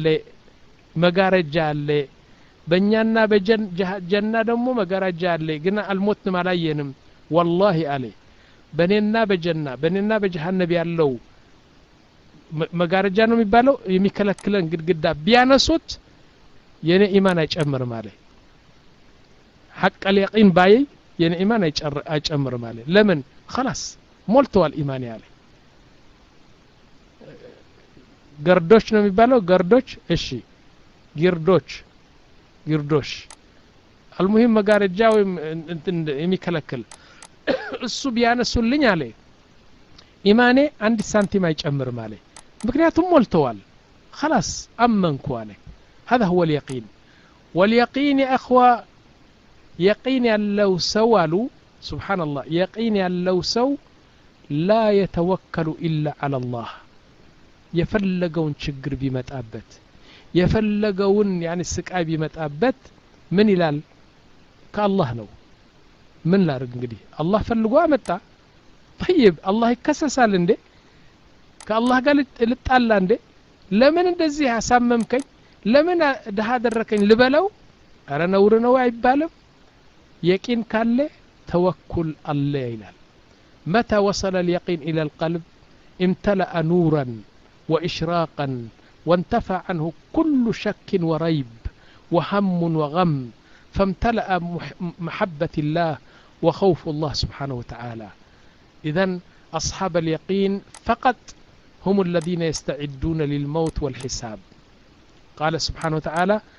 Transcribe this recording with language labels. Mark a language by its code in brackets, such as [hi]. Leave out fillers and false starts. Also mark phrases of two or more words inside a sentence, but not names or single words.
[am] መጋረጃ አለ በእኛና በጀና ደግሞ መጋረጃ አለ ግን አልሞትም አላየንም والله አለ በኔና በጀሃነም ያለው መጋረጃ ነው የሚባለው የሚከለክለን ግድግዳ ቢያነሱት የኔ ኢማን አይጨምርም አለ [ar] حق اليقين [am] ባይ የኔ ኢማን አይጨምርም አለ ለምን خلاص ሞልቷል ኢማን ያለ ገርዶች ነው የሚባለው ገርዶች እሺ ጊርዶሽ المهم መጋረጃ ወይም የሚከለክል እሱ ቢያነሱልኝ አለ ኢማኔ አንድ ሳንቲም አይጨምርም አለ ምክንያቱም ሞልተዋል خلاص አመንኩ አለ [ar] هذا هو اليقين واليقين يا اخوه [am] يقين ያለው ሰው አሉ [ar] سبحان الله [am] يقين ያለው ሰው [ar] لا يتوكل الا على الله [am] የፈለገውን ችግር ቢመጣበት የፈለገውን يعني ስቃይ ቢመጣበት ምን ይላል ከአላህ ነው ምን ላርግ እንግዲህ አላህ ፈልጎ አመጣ طيب አላህ ይከሰሳል እንዴ ከአላህ ጋር ልጣላ እንዴ ለምን እንደዚህ አሳመምከኝ ለምን ደሃ አደረከኝ ልበለው አረ ነውር ነው አይባልም يقين ካለ ተወኩል አለ ይላል [ar] متى وصل اليقين الى القلب امتلأ نورا وإشراقا وانتفى عنه كل شك وريب وهم وغم فامتلأ محبة الله وخوف الله سبحانه وتعالى إذن أصحاب اليقين فقط هم الذين يستعدون للموت والحساب قال سبحانه وتعالى